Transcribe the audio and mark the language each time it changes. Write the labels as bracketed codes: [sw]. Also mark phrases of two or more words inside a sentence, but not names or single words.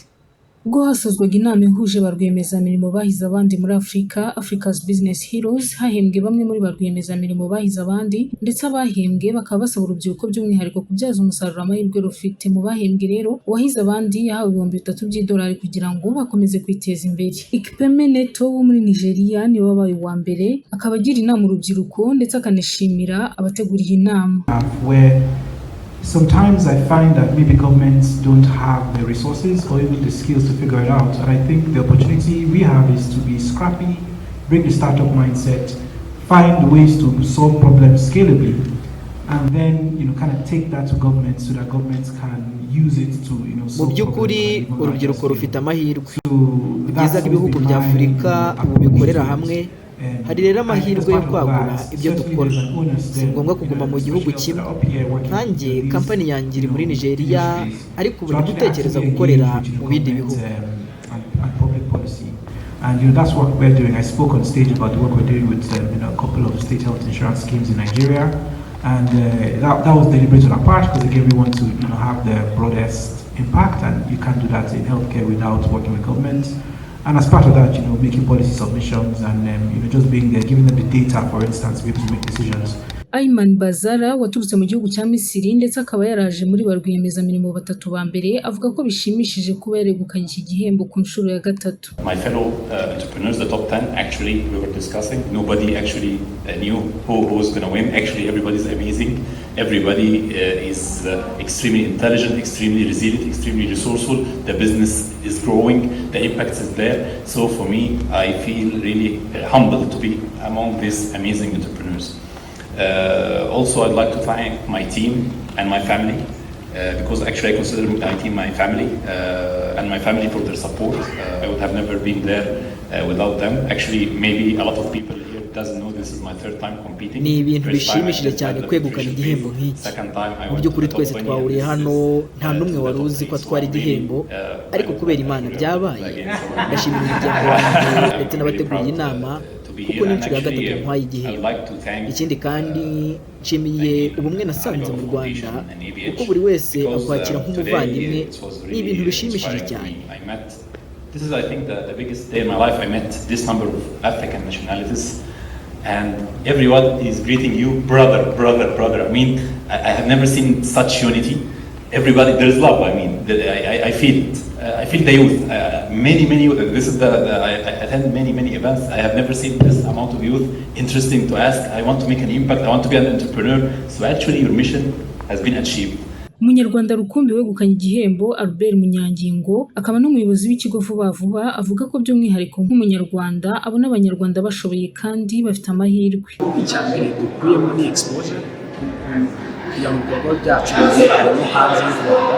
[rw] Ubwo hasozwaga inama ihuje ba rwiyemezamirimo bahize abandi muri Africa's Business Heroes, hahembwe bamwe muri ba rwiyemezamirimo bahize abandi, ndetse abahembwe bakaba basaba urubyiruko by'umwihariko kubyaza umusaruro amahirwe rufite. Mu bahembwe rero uwahize abandi yahawe $3,000 kugira ngo bakomeze kwiteza imbere. Ikpeme Neto wo muri Nigeria ni wabaye uwa mbere, akaba agira inama urubyiruko ndetse akanishimira abateguriye inama. [en] sometimes I find that maybe governments don't have the resources or even the skills to figure it out. And I think the opportunity we have is to be scrappy, bring the startup mindset, find ways to solve problems scalably, and then kind of take that to government so that governments can use it to [rw] mu by'ukuri urubyiruko rufite amahirwe ni byiza ko ibihugu bya Afurika ubu bikorera hamwe hari rero amahirwe yo kwagura ibyo dukora si ngombwa kuguma mu gihugu kimwe nkanjye kampani yanjye iri muri Nigeria ariko ubu dutekereza gukorera mu bindi bihugu. [en] And that's what we're doing. I spoke on stage about the work we're doing with a couple of state health insurance schemes in Nigeria, and that was deliberate on our part because again we want to have the broadest impact, and you can't do that in healthcare without working with governments. And as part of that, making policy submissions and just being there, giving them the data, for instance, to be able to make decisions. [rw] Ayman Bazara waturutse mu gihugu cya Misiri ndetse akaba yaraje muri ba rwiyemezamirimo batatu ba mbere avuga ko bishimishije kuba yaregukanye iki gihembo ku nshuro ya gatatu. [en] My fellow entrepreneurs, the top 10, actually we were discussing. Nobody actually knew who was going to win. Actually, everybody's amazing. Everybody is extremely intelligent, extremely resilient, extremely resourceful. The business is growing. The impact is there. So for me, I feel really humbled to be among these amazing entrepreneurs. Also, I'd like to thank my team and my family because actually I consider my team my family and my family for their support. I would have never been there without them. Actually, maybe a lot of people here doesn't know this is my third time competing. [rw] Ni ibintu bishimishije cyane kwegukana igihembo nk'iki. Mu by'ukuri twese twahuriye hano nta n'umwe wari uzi ko atwara igihembo ariko kubera Imana byabaye. Ndashimira umuryango wanjye ndetse n'abateguye inama kuko ni inshuro ya gatatu ntwaye igihembo. Ikindi kandi nshimiye ubumwe nasanze mu Rwanda kuko buri wese akwakira nk'umuvandimwe. Ni ibintu bishimishije cyane. [en] This is, I think, the biggest day in my life. I met this number of African nationalities, and everyone is greeting you, brother, brother, brother. I mean, I have never seen such unity. Everybody, there is love. I mean, I feel it. I feel the youth. Many youth. This is I attend many events. I have never seen this amount of youth interesting to ask. I want to make an impact. I want to be an entrepreneur. So actually, your mission has been achieved. [rw] Umunyarwanda rukumbi wegukanye igihembo Albert Munyangingo akaba n'umuyobozi w'ikigo Vuba Vuba avuga ko by'umwihariko nk'umunyarwanda abona abanyarwanda bashoboye kandi bafite amahirwe. Icyambere dukuyemo ni exposure kugira ngo ibikorwa byacu bigerane hanze y'u Rwanda.